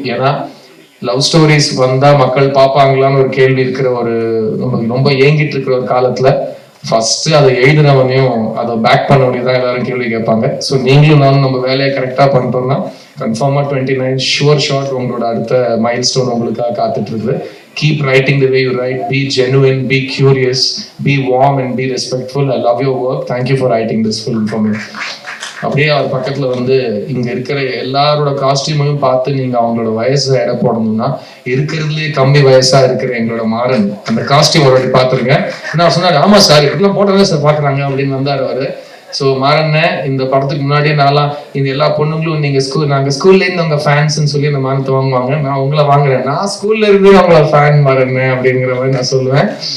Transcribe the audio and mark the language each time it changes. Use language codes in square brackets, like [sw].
[ta] ஏன்னா love stories வந்தா மக்கள் பார்ப்பாங்களான்னு ஒரு கேள்வி இருக்கிற ஒரு ரொம்ப ஏங்கிட்டு இருக்கிற ஒரு காலத்துல ஃபர்ஸ்ட் அதை எழுதினவனையும் அதை பேக் பண்ண வேண்டியதான் எல்லாரும் கேள்வி கேட்பாங்க. ஸோ நீங்களும் நானும் நம்ம வேலையை கரெக்டா பண்ணிட்டோம்னா கன்ஃபார்மா 29 ஷுவர் உங்களோட அடுத்த மைல் ஸ்டோன் உங்களுக்காக காத்துட்டு இருக்குது. [en] Keep writing the way you write. Be genuine, be curious, be warm and be respectful. I love your work. Thank you for writing this film for me. [ta] அப்படியே அவர் பக்கத்துல வந்து இங்க இருக்கிற எல்லாரோட காஸ்டியூமையும் பார்த்து நீங்க அவங்களோட வயசு எடை போடணும்னா, இருக்கிறதுலே கம்மி வயசா இருக்கிற எங்களோட மாறன் அந்த காஸ்டியூம் ஒரு வாட்டி பாத்துருங்க. நான் சொன்னாரு, ஆமா சார் இப்படிலாம் போட்டதான் சார் பாக்குறாங்க அப்படின்னு வந்தாரு அவரு. ஸோ மாறண்ண இந்த படத்துக்கு முன்னாடியே நான்லாம் இந்த எல்லா பொண்ணுங்களும் நீங்க நாங்க ஸ்கூல்ல இருந்து உங்க ஃபேன்ஸ்ன்னு சொல்லி அந்த மானத்தை வாங்குவாங்க, நான் உங்களை வாங்குறேன், நான் ஸ்கூல்ல இருந்து அவங்கள ஃபேன் மாறண்ண அப்படிங்கிற மாதிரி நான் சொல்லுவேன்.